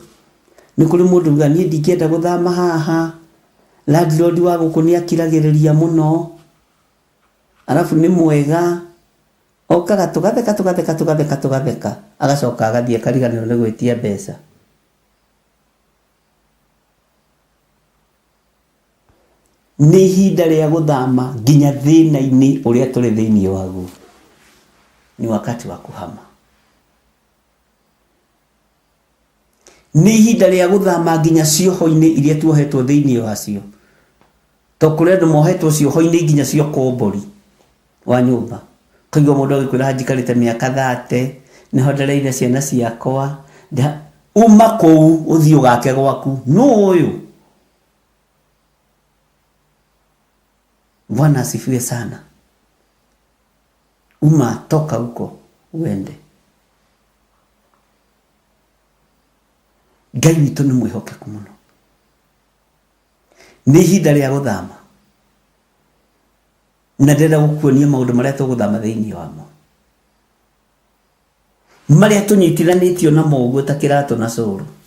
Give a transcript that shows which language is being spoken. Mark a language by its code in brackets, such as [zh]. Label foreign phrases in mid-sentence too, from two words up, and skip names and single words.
[ki] Ni kuri mundu uga ni ndingenda guthama haha, landlord wa guku ni akiragiriria muno, arafu ni mwega, okaga tugatheka agacoka agathie kariganiro ni gwitia mbeca. Ni ihinda ria guthama nginya thina-ini uria turi thiini waguo. [sw] Ni wakati wa kuhama. [ki] Ni ihinda ria guthama nginya cioho-ini iria tuohetwo thiini wacio. To kuri andu mohetwo cioho-ini nginya cio kombori wa nyumba. Kaigua mundu agikwira hajikarite miaka 30 niho ndereire ciana ciakwa uma kou uthio gake gwaku no uyu. [sw] Bwana asifiwe sana. Uma toka huko uende. [ki] Ngai witu ni mwihokeku muno. Ni ihinda ria guthama. Na ndenda gukuonia maundu maria tuguthama thiini wamo. Maria tunyitithanitio na moguo ta kiratu na curu.